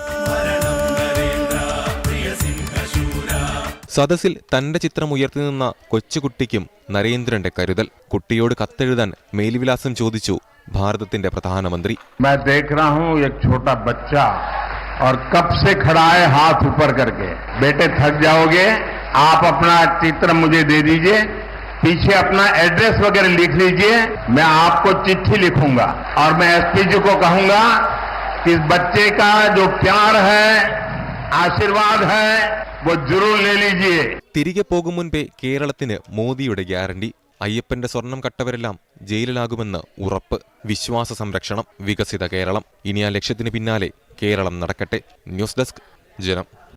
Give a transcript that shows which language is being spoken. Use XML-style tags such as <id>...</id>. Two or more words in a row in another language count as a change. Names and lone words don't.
<ml>സദസ്സിൽ തന്റെ ചിത്രം ഉയർത്തി നിന്ന കൊച്ചുകുട്ടിക്കും നരേന്ദ്രന്റെ കരുതൽ. കുട്ടിയോട് കത്തെഴുതാൻ മേൽവിലാസം ചോദിച്ചു ഭാരതത്തിന്റെ പ്രധാനമന്ത്രി.</ml> <hi>मैं देख रहा हूं एक छोटा बच्चा और कब से खड़ा है हाथ ऊपर करके. बेटे थक जाओगे, आप अपना चित्र मुझे दे दीजिए, पीछे अपना एड्रेस वगैरह लिख लीजिए, मैं आपको चिट्ठी लिखूंगा और मैं एसपी जी को कहूंगा कि इस बच्चे का जो प्यार है, आशीर्वाद है, वो जरूर ले लीजिए.</hi> <ml>തിരികെ പോകും മുൻപേ കേരളത്തിന് മോദിയുടെ ഗ്യാരണ്ടി. അയ്യപ്പന്റെ സ്വർണം കട്ടവരെല്ലാം ജയിലിലാകുമെന്ന് ഉറപ്പ്. വിശ്വാസ സംരക്ഷണം, വികസിത കേരളം. ഇനി ആ ലക്ഷ്യത്തിന് പിന്നാലെ കേരളം നടക്കട്ടെ. ന്യൂസ് ഡെസ്ക്, ജനം.</ml>